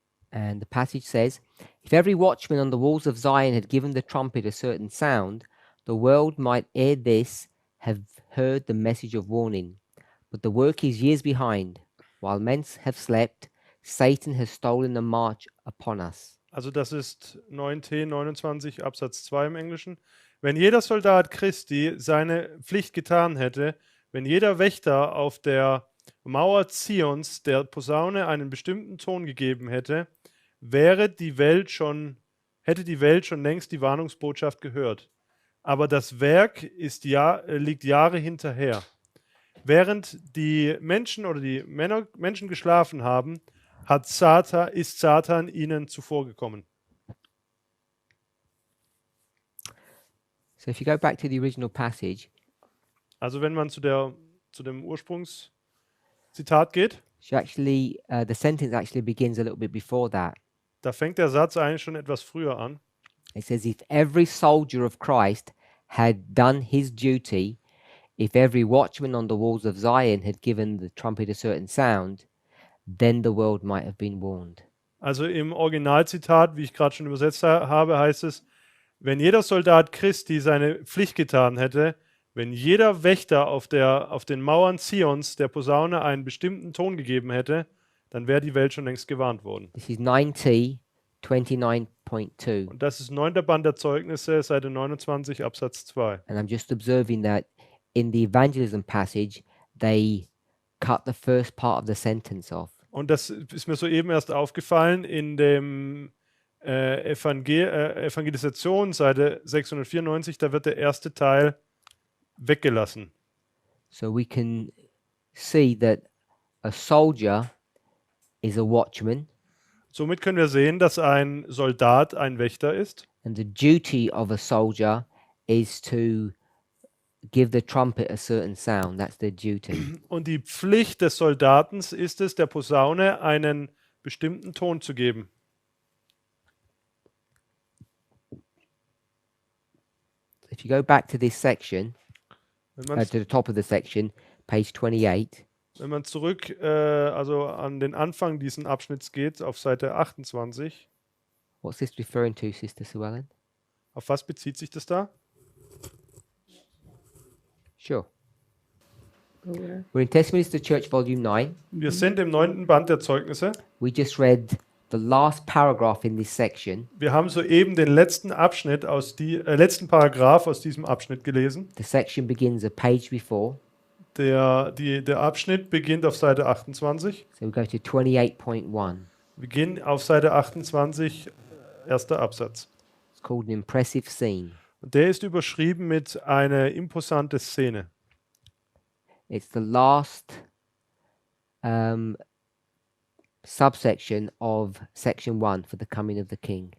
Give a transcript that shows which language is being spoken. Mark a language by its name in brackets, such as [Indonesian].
[English] And the passage says, if every watchman on the walls of Zion had given the trumpet a certain sound, the world might ere this have heard the message of warning. But the work is years behind. While men have slept, Satan has stolen the march upon us. [German] Also das ist 9t 29 Absatz 2 im Englischen. Wenn jeder Soldat Christi seine Pflicht getan hätte, wenn jeder Wächter auf der Mauer Zions der Posaune einen bestimmten Ton gegeben hätte, hätte die Welt schon längst die Warnungsbotschaft gehört. Aber das Werk liegt Jahre hinterher. Während die Menschen oder die Menschen geschlafen haben, ist Satan ihnen zuvorgekommen. [English] So if you go back to the original passage, [German] Also wenn man zu dem Ursprungszitat geht, [English] the sentence actually begins a little bit before that. [German] da fängt der Satz eigentlich schon etwas früher an. [English] It says, if every soldier of Christ had done his duty, if every watchman on the walls of Zion had given the trumpet a certain sound, then the world might have been warned. [German] Also im Originalzitat, wie ich gerade schon übersetzt habe, heißt es, wenn jeder Soldat Christi seine Pflicht getan hätte, wenn jeder Wächter auf den Mauern Zions der Posaune einen bestimmten Ton gegeben hätte, dann wäre die Welt schon längst gewarnt worden. [English] This is 9T 29.2. [German] Und das ist 9. Band der Zeugnisse, Seite 29, Absatz 2. [English] And I'm just observing that in the evangelism passage, they cut the first part of the sentence off. [German] Und das ist mir soeben erst aufgefallen in dem Evangelisation, Seite 694, da wird der erste Teil weggelassen. [English] So we can see that a soldier is a watchman, [German] Somit können wir sehen, dass ein Soldat ein Wächter ist. [English] and the duty of a soldier is to give the trumpet a certain sound. That's their duty. [German] Und die Pflicht des Soldaten ist es, der Posaune einen bestimmten Ton zu geben. [English] If you go back to this section, [German] Wenn man, to the top of the section, page 28, wenn man zurück also an den Anfang dieses Abschnitts geht, auf Seite 28, [English] what's this referring to, Sister Sue Ellen? [German] auf was bezieht sich das da? [English] Sure. We're in Testimonies to the Church, Volume 9. [German] Wir sind im 9. Band der Zeugnisse. [English] We just read the last paragraph in this section. [German] Wir haben soeben den letzten letzten Paragraph aus diesem Abschnitt gelesen. [English] The section begins a page before. [German] Der Abschnitt beginnt auf Seite 28. [English] So we go to 28.1. [German] Wir gehen auf Seite 28, erster Absatz. [English] It's called an impressive scene. [German] Und der ist überschrieben mit einer imposante Szene. [English] It's the last subsection of section 1 for the coming of the king.